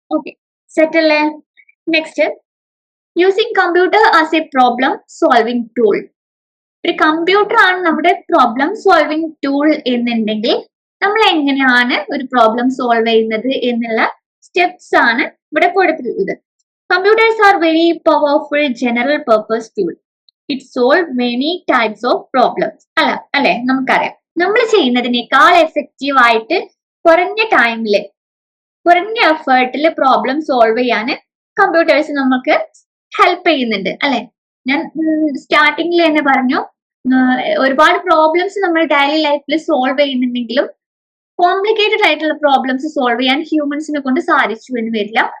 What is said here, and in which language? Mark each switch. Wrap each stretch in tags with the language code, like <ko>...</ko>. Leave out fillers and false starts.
<en>Okay, set അല്ലേ? Next, using computer as a problem solving tool.</en> <ml>ഒരു computer ആണ് നമ്മുടെ പ്രോബ്ലം സോൾവിംഗ് ടൂൾ എന്നുണ്ടെങ്കിൽ നമ്മൾ എങ്ങനെയാണ് ഒരു പ്രോബ്ലം സോൾവ് ചെയ്യുന്നത് എന്നുള്ള സ്റ്റെപ്സ് ആണ് ഇവിടെ കൊടുത്തിട്ടുള്ളത്.</ml> <en>Computers are very powerful general purpose tool. It solve many types of problems.</en> <ml>അല്ലെ നമുക്കറിയാം, നമ്മൾ ചെയ്യുന്നതിനേക്കാൾ എഫക്റ്റീവ് ആയിട്ട് കുറഞ്ഞ ടൈമില് കുറഞ്ഞ എഫേർട്ടില് പ്രോബ്ലം സോൾവ് ചെയ്യാൻ കമ്പ്യൂട്ടേഴ്സ് നമുക്ക് ഹെൽപ്പ് ചെയ്യുന്നുണ്ട് അല്ലെ. ഞാൻ സ്റ്റാർട്ടിങ്ങിൽ തന്നെ പറഞ്ഞു, ഒരുപാട് പ്രോബ്ലംസ് നമ്മൾ ഡെയിലി ലൈഫിൽ സോൾവ് ചെയ്യുന്നുണ്ടെങ്കിലും കോംപ്ലിക്കേറ്റഡ് ആയിട്ടുള്ള പ്രോബ്ലംസ് സോൾവ് ചെയ്യാൻ ഹ്യൂമൻസിനെ കൊണ്ട് സാധിച്ചു എന്ന് വരില്ല.</ml>